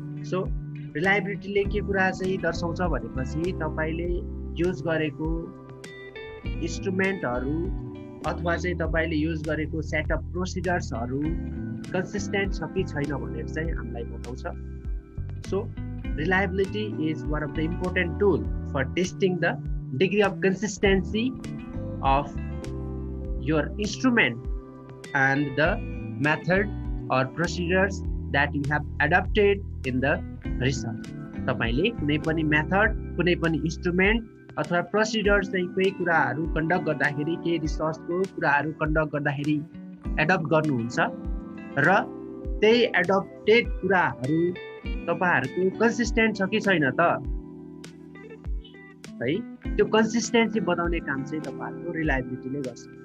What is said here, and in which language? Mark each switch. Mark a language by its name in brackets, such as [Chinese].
[Nepali] So रिलायबिलिटीले के कुरा चाहिँ दर्शाउँछ भनेपछि तपाईँले युज गरेको इन्स्ट्रुमेन्टहरू अथवा चाहिँ तपाईँले युज गरेको सेट अफ प्रोसिडर्सहरू कन्सिस्टेन्ट छ कि छैन भनेर चाहिँ हामीलाई बताउँछ। [English] So reliability is one of the important tool for testing the degree of consistency of your instrument and the method or procedures that you have adopted in the research. [Nepali] तपाईले कुनै पनि मेथड कुनै पनि इन्स्ट्रुमेन्ट अथवा procedure चाहिँ केही कुराहरू conduct गर्दाखेरि केही रिसर्चको कुराहरू कन्डक्ट गर्दाखेरि एडप्ट गर्नुहुन्छ र त्यही एडप्टेड कुराहरू तपाईहरुको कन्सिस्टेन्ट छ कि छैन त है त्यो कन्सिस्टेन्सी बताउने काम चाहिँ तपाईहरुको रिलायबिलिटीले गर्छ।